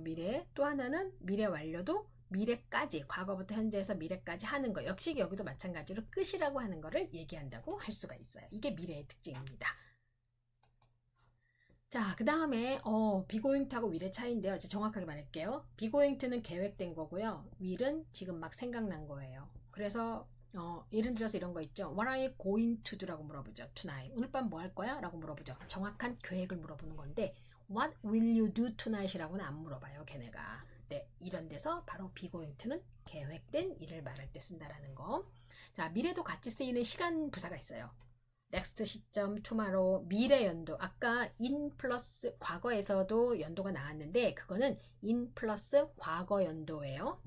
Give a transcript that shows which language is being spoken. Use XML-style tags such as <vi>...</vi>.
<ko>미래 또 하나는 미래 완료도 미래까지 과거부터 현재에서 미래까지 하는 거 역시 여기도 마찬가지로 끝이라고 하는 거를 얘기한다고 할 수가 있어요. 이게 미래의 특징입니다. 자, 그 다음에 비고잉트하고 will의 차이인데요. 이제 정확하게 말할게요. 비고잉트는 계획된 거고요. will은 지금 막 생각난 거예요. 그래서 예를 들어서 이런 거 있죠.</ko> <en>What are you going to do?</en> <ko>라고 물어보죠.</ko> <en>Tonight.</en> <ko>오늘 밤 뭐 할 거야? 라고 물어보죠. 정확한 계획을 물어보는 건데</ko> <en>What will you do tonight?</en> <ko>라고는 안 물어봐요. 걔네가. 네, 이런 데서 바로 begoing to는 계획된 일을 말할 때 쓴다라는 거. 자, 미래도 같이 쓰이는 시간 부사가 있어요. next 시점, tomorrow, 미래 연도. 아까 in 플러스 과거에서도 연도가 나왔는데 그거는 in 플러스 과거 연도예요.</ko>